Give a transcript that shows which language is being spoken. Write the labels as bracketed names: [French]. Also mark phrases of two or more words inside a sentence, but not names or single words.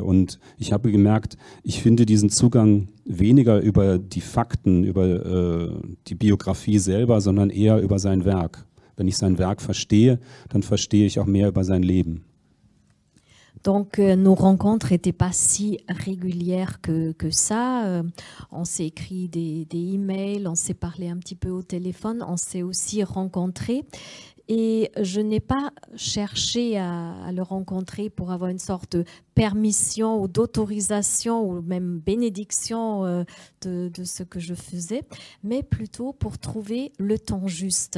[German] Und ich habe gemerkt, ich finde diesen Zugang weniger über die Fakten, über die Biografie selber, sondern eher über sein Werk. Wenn ich sein Werk verstehe, dann verstehe ich auch mehr über sein Leben. [French] Donc nos rencontres n'étaient pas si régulières que ça. On s'est écrit des emails, on s'est parlé un petit peu au téléphone, on s'est aussi rencontrés. Et je n'ai pas cherché à le rencontrer pour avoir une sorte de permission ou d'autorisation ou même bénédiction de ce que je faisais, mais plutôt pour trouver le temps juste.